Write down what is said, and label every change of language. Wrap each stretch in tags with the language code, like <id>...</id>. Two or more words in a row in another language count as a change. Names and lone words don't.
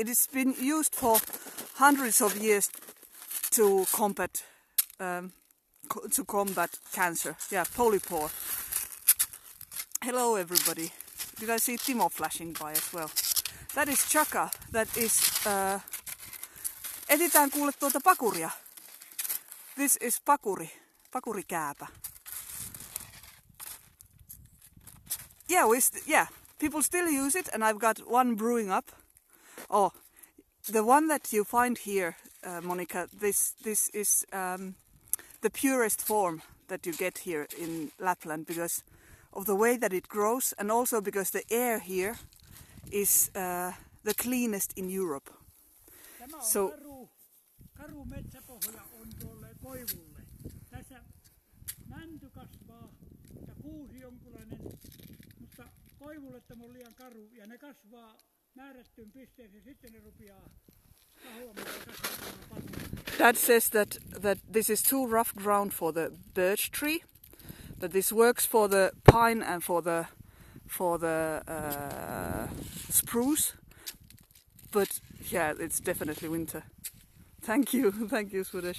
<en>It has been used for hundreds of years to combat cancer. Yeah, polypore. Hello, everybody. Did I see Timo flashing by as well? That is Chaga. That is.</en> <fi>Etsitään kuule tuota pakuria.</fi> <en>This is pakuri. Pakurikääpä. Yeah, people still use it, and I've got one brewing up. Oh, the one that you find here, Monica, this is the purest form that you get here in Lapland because of the way that it grows, and also because the air here is the cleanest in Europe. So,</en> <fi>karu metsäpohja on tuolle koivulle. Tässä mänty kasvaa ja kuusi jonkunlainen, mutta koivulle tämä on liian karu ja ne kasvaa määrättyyn pisteeseen, sitten ne rupeaa kahoamaan ja kasvamaan paljon.</fi> <en>Dad says that this is too rough ground for the birch tree, that this works for the pine and for the spruce, but yeah, it's definitely winter. Thank you, Swadesh.</en>